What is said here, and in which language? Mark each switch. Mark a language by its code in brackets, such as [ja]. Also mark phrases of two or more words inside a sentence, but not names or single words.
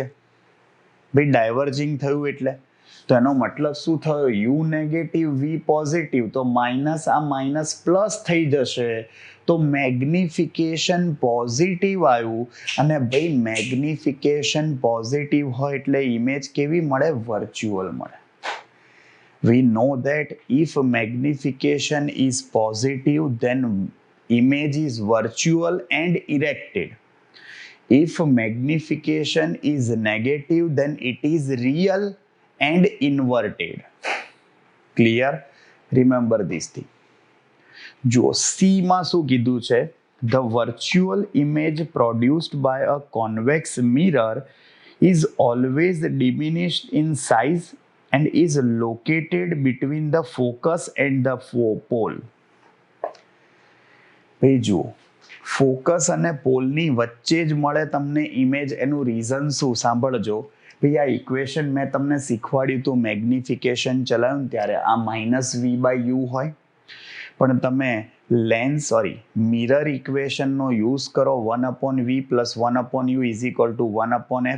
[gu] ભાઈ ડાયવર્જિંગ થયું એટલે તો એનો મતલબ શું થયો? [en] u negative v positive, [gu] તો માઇનસ આ માઇનસ પ્લસ થઈ જશે, તો [en] magnification positive [gu] આવ્યું. અને ભાઈ [en] magnification positive [gu] હોય એટલે ઇમેજ કેવી મળે? વર્ચ્યુઅલ મળે. [en] We know that if magnification is positive then image is virtual and erected. If magnification is negative then it is real and inverted. Clear? Remember this thing. [gu] જો સીમાં શું કીધું છે, [en] the virtual image produced by a convex mirror is always diminished in size and is located between the focus and the pole. [gu] ભાઈ જુઓ, ફોકસ અને પોલની વચ્ચે જ મળે તમને ઇમેજ. એનું રીઝન શું સાંભળજો ભાઈ. આ ઇક્વેશન મેં તમને શીખવાડ્યું હતું મેગ્નિફિકેશન ચલાવ્યું ત્યારે, આ -v/u હોય, પણ તમે મિરર ઇક્વેશનનો યુઝ કરો 1/v + 1/u = 1/f.